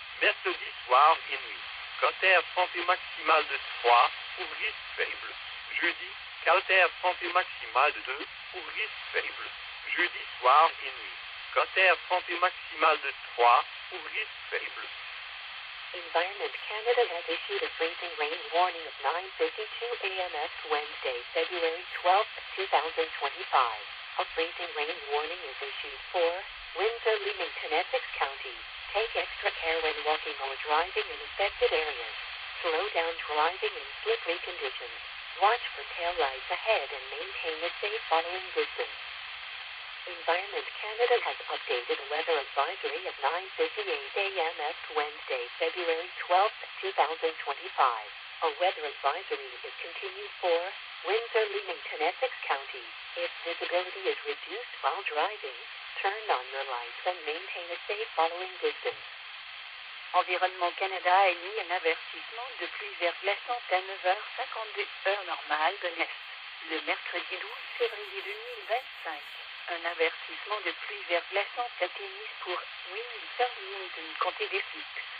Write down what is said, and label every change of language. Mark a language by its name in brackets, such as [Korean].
[French] Mercredi soir et nuit. Caltaire santé maximale de 3 pour risque faible. Jeudi, caltaire santé maximale de 2 pour risque faible. Jeudi soir et nuit. Caltaire santé maximale de 3 pour risque faible. [English] Environment Canada has issued a freezing rain warning of 9:52 a.m. Wednesday, February 12, 2025. A freezing rain warning is issued for Windsor, Leamington, Essex County. Take extra care when walking or driving in affected areas. Slow down driving in slippery conditions. Watch for tail lights ahead and maintain a safe following distance. Environment Canada has updated a weather advisory of 9:58 a.m. Wednesday, February 12, 2025. A weather advisory is continued for Windsor, Leamington, Essex County. If visibility is reduced while driving, turn on your lights and maintain a safe following distance. [French] Environnement Canada a émis un avertissement de pluie verglaçante à 9h52 heure normale de l'Est, le mercredi 12 février 2025. Un avertissement de pluie verglaçante a été mis pour Windsor, Leamington, comté d'Essex.